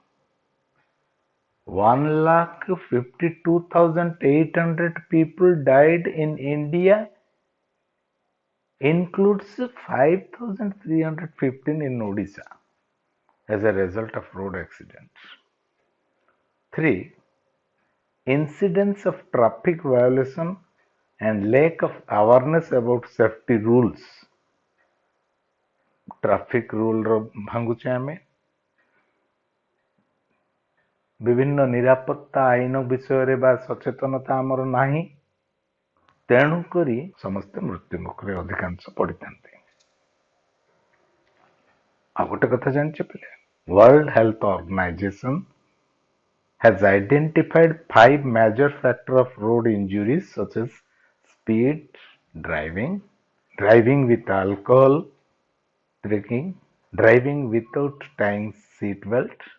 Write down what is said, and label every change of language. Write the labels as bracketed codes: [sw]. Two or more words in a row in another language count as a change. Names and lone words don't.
[en] 1,52,800 people died in India, includes 5,315 in Odisha as a result of road accidents. 3. Incidents of traffic violation and lack of awareness about safety rules. Traffic rule [or] ଭାଙ୍ଗୁଛେ ଆମେ, ବିଭିନ୍ନ ନିରାପତ୍ତା ଆଇନ ବିଷୟରେ ବା ସଚେତନତା ଆମର ନାହିଁ, ତେଣୁକରି ସମସ୍ତେ ମୃତ୍ୟୁ ମୁଖରେ ଅଧିକାଂଶ ପଡ଼ିଥାନ୍ତି। ଆଉ ଗୋଟେ କଥା ଜାଣିଛ ପିଲେ, [en] World Health Organization has identified 5 major factors of road injuries such as speed, driving, driving with alcohol drinking, driving without tying seat belt,